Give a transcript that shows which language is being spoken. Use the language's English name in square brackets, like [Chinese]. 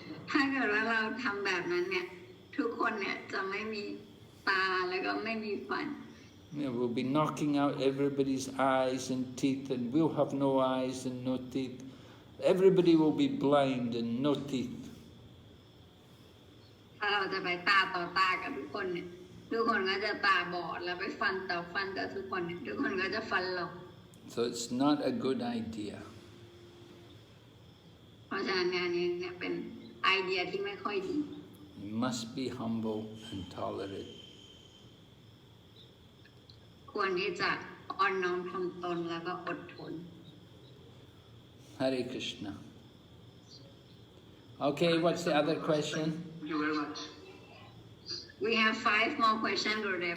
[Thai] ถ้าเกิดว่าเราทำแบบนั้นเนี่ยทุกคนเนี่ยจะไม่มีตาแล้วก็ไม่มีฟัน [English] Yeah, we'll be knocking out everybody's eyes and teeth, and we'll have no eyes and no teeth. Everybody will be blind and no teeth. [Thai] ถ้าเราจะไปตาต่อตากับทุกคนเนี่ยทุกคนก็จะตาบอดแล้วไปฟันต่อฟันกับทุกคนเนี่ยทุกคนก็จะฟันหลอก [English] So it's not a good idea. [Thai] เพราะฉะนั้นงานนี้เนี่ยเป็นไอเดียที่ไม่ค่อยดี [English] You must be humble and tolerant. [Thai] ควรที่จะอ่อนน้อมถ่อมตนแล้วก็อดทน [English] Hare Krishna. Okay, what's the other question? Thank you very much. We have 5 more questions, Gurudev.